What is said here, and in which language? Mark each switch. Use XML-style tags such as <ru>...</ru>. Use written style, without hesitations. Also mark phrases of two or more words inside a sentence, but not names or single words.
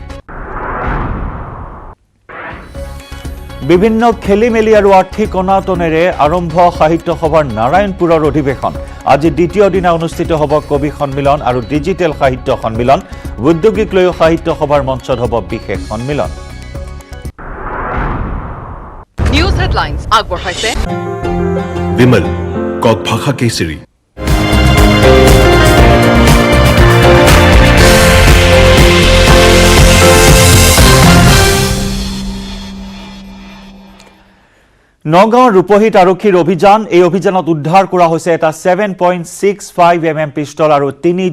<as>বিভিন্ন খেলিমেলি আৰু আৰ্থিক অনাটনেৰে আৰম্ভ সাহিত্য সভাৰ নাৰায়ণপুৰৰ অধিৱেশন আজি দ্বিতীয় দিনা অনুষ্ঠিত হ'ব কবি সন্মিলন আৰু ডিজিটেল সাহিত্য সন্মিলন উদ্যোগিক লৈ সাহিত্য সভাৰ মঞ্চত হ'ব বিশেষ সন্মিলন নিউজ হেডলাইন্স আগবঢ়াইছে विमल कौक भाषा केसरी নগাঁৱৰ ৰূপহীত আৰক্ষীৰ অভিযান এই অভিযানত উদ্ধাৰ কৰা হৈছে এটা 7.65 mm পিষ্টল আৰু 3</as>